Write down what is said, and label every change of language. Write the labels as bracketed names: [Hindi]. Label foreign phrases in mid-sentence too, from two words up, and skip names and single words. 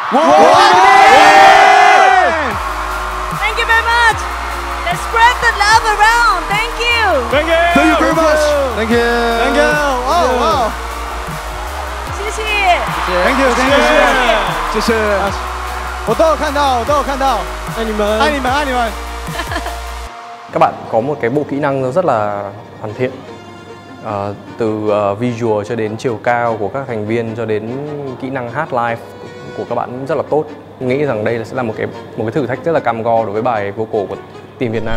[English] Thank you very much. Let's spread the love around. Thank you. Thank you. Thank you very much. Thank you. Thank you. Oh, wow. [Chinese] 谢谢。 [English] Thank you. [Chinese] 谢谢。我都有看到。爱你们。爱你们。 [Vietnamese] Các bạn có một cái bộ kỹ năng rất là hoàn thiện. Từ visual cho đến chiều cao của các thành viên cho đến kỹ năng hát live của các bạn rất là tốt. Nghĩ rằng đây sẽ là một cái thử thách rất là cam go đối với bài vocal của team Việt Nam.